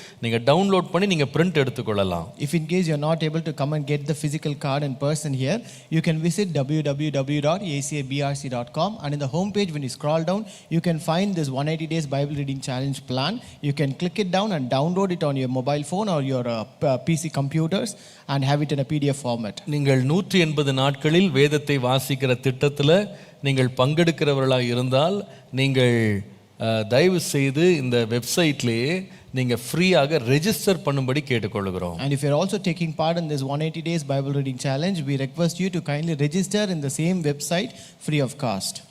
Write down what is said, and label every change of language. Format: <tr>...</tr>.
<ta>நீங்கள் டவுன்லோட் பண்ணி நீங்கள் பிரிண்ட் எடுத்துக்கொள்ளலாம்.</ta> <en>If in case you're not able to come and get the physical card in person here, you can visit www.acabrc.com and in the home page when you scroll down, you can find this 180 days Bible reading challenge plan. You can click it down and download it on your mobile phone or your PC computers and have it in a PDF format.</en> <ta>நீங்கள் 180 நாட்களில் வேதத்தை வாசிக்கிற திட்டத்தில் நீங்கள் பங்கெடுக்கிறவர்களாக இருந்தால் நீங்கள் தயவு செய்து இந்த வெப்சைட்லேயே நீங்கள் ஃப்ரீயாக ரெஜிஸ்டர் பண்ணும்படி கேட்டுக்கொள்கிறோம்.</ta> <en>And if you're also taking part in this 180 days Bible reading challenge, we request you to kindly register in the same website free of cost.</en>